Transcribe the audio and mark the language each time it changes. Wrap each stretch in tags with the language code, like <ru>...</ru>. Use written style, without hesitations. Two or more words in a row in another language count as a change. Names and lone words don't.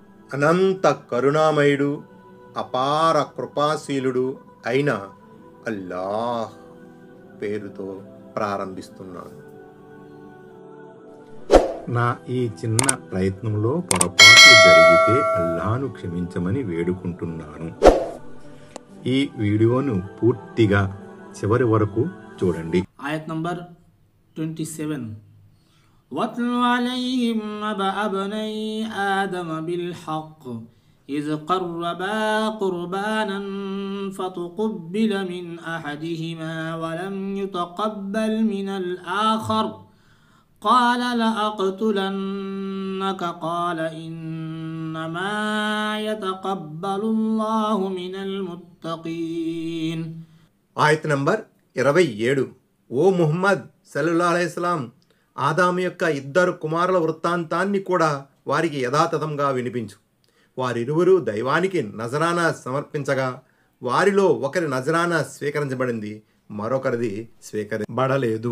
<te>అనంత కరుణామయుడు అపార కృపాశీలుడు అయిన అల్లాహ్ పేరుతో ప్రారంభిస్తున్నాను. నా ఈ చిన్న ప్రయత్నంలో పొరపాట్లు జరిగితే అల్లాహ్ను క్షమించమని వేడుకుంటున్నాను. ఈ వీడియోను పూర్తిగా చివరి వరకు చూడండి. ఆయత్ నంబర్ 27.</te> <ar>واتل عليهم نبأ ابني آدم بالحق إذ قربا قربانا فتقبل من أحدهما ولم يتقبل من الآخر قال لأقتلنك قال إنما يتقبل الله من المتقين.</ar> <te>ఆయత్ నంబర్ 27. ఓ ముహమ్మద్</te> <ar>صلى الله عليه وسلم,</ar> <te>ఆదాము యొక్క ఇద్దరు కుమారుల వృత్తాంతాన్ని కూడా వారికి యథాతథంగా వినిపించు. వారిరువురు దైవానికి నజరానా సమర్పించగా వారిలో ఒకరి నజరానా స్వీకరించబడింది, మరొకరిది స్వీకరించబడలేదు.</te>